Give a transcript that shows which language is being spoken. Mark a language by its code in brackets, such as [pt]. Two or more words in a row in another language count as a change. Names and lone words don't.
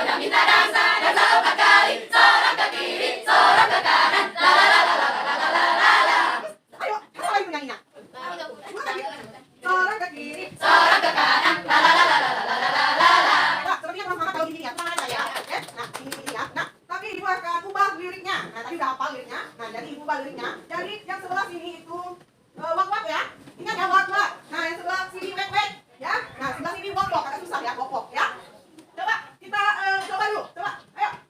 [id] kita dansa empat kali, sorong ke kiri, sorong ke kanan, la la la la la la la la la. Ayo, apa itu nyanyinya? Sorong ke kiri, Sorong ke kanan, la la la la la la la la la la. Pak, sepertinya sama kalau gini ya, sama aja ya. Oke? Nah, ini ya. Nah, tapi ibu akan ubah liriknya. Nah, tadi udah hafal liriknya. Nah, jadi ibu ubah liriknya. Jadi yang sebelah sini itu wak-wak ya. Ingat ya wak-wak. Nah, yang sebelah sini wek-wek ya. Nah, sebelah sini wok-wok. Agak susah ya, wok-wok ya. Coba kita coba dulu. Coba. Ayo.